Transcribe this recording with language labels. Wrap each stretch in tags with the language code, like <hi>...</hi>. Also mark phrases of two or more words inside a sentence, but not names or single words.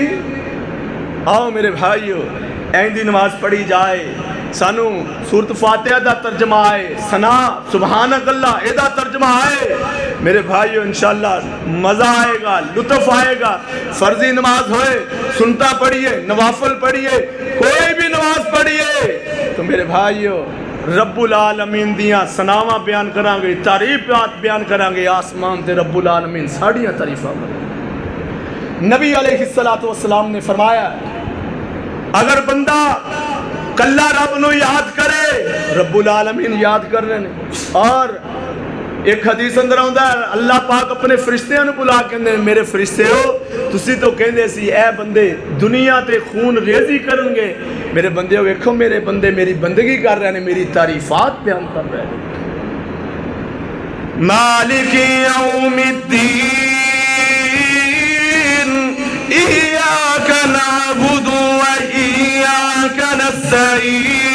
<pa>آؤ میرے بھائیو ایندی نماز پڑھی جائے, سانو سورت فاتحہ دا ترجمہ آئے, سنا</pa> <ar>سبحانک اللہ</ar> <pa>اے دا ترجمہ آئے. میرے بھائیو انشاءاللہ مزہ آئے گا, لطف آئے گا. فرضی نماز ہوئے سنتا پڑھیے, نوافل پڑھیے, کوئی بھی نماز پڑھیے تو میرے بھائیو</pa> <ar>رب العالمین</ar> <pa>دیاں سناواں بیان کریں گے, تعریفات بیان کریں گے. آسمان تے</pa> <ar>رب العالمین</ar> <pa>ساڑیاں تعریفاں کریں. نبی</pa> <ar>علیہ السلام</ar> <pa>نے فرمایا اگر بندہ کلہ رب نو یاد کرے</pa> <ar>رب العالمین</ar> <pa>یاد کر رہے ہیں. اور ایک حدیث اندر آندا ہے</pa> <ar>اللہ پاک</ar> <pa>اپنے فرشتیاں نو بلا کے کہندے میرے فرشتے ہو تسی تو کہندے سی اے بندے دنیا تے خون ریزی کرن گے, میرے بندے ہو ویکھو میرے بندے میری بندگی کر رہے ہیں, میری تعریفات بیان کر رہے ہیں.</pa> <ar>مالک یوم الدین ایاک نعبد و ایاک نستعین.</ar>